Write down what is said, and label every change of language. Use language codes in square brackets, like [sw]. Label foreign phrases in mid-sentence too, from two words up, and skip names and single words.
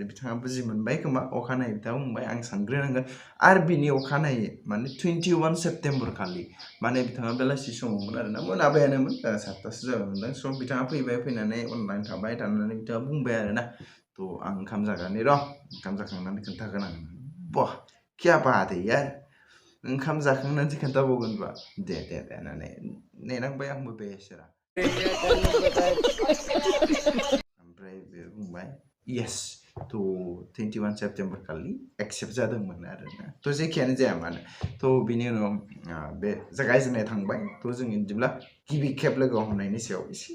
[brx] बिथाङा बुजि मोनबाय खोमा अखानायै बिथाङा बुंबाय आं सानग्रोनांगोन आरो बिनि अखानायै माने 21 सेप्तेम्बर खालि माने बिथाङा बेलासि समावमोन आरोना मोनाबायानोमोन 7थासो जाबायमोनदां स' बिथाङा फैनानै अनलाइन थानानै बिथाङा बुंबाय आरोना थ' आं ओंखाम जानानै ओंखाम जाखांनानै खोन्थागोन आं [hi] बाह क्या बात है यार [brx] ओंखाम जाखांनानैसो खोन्थाबावगोनबा दे होननानै नेनांबाय आंबो बेसोरा ओमफ्राय बे बुंबाय येस थ' 21 सेप्तेम्बर खालि एक्सेप्ट जादोंमोन आरोना थ' जेखियानो जाया मानो थ' बिनि उनाव बे जागायजेननाय थांबाय थ' जों बिदिब्ला गिबि खेब लोगो हमनायनि सायाव एसे